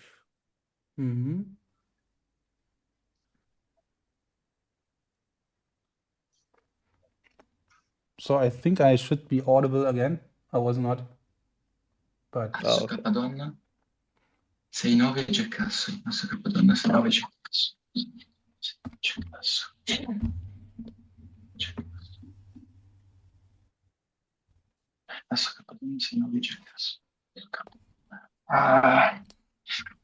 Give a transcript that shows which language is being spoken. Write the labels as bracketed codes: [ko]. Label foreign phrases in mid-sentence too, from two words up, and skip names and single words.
[en] Mm-hmm. So I think I should be audible again. I was not. But Asso Capadonna 6-9 Jack Asso. Asso Capadonna 6-9 Jack Asso. Jack Asso. Asso Capadonna 6-9 Jack Asso. Ah.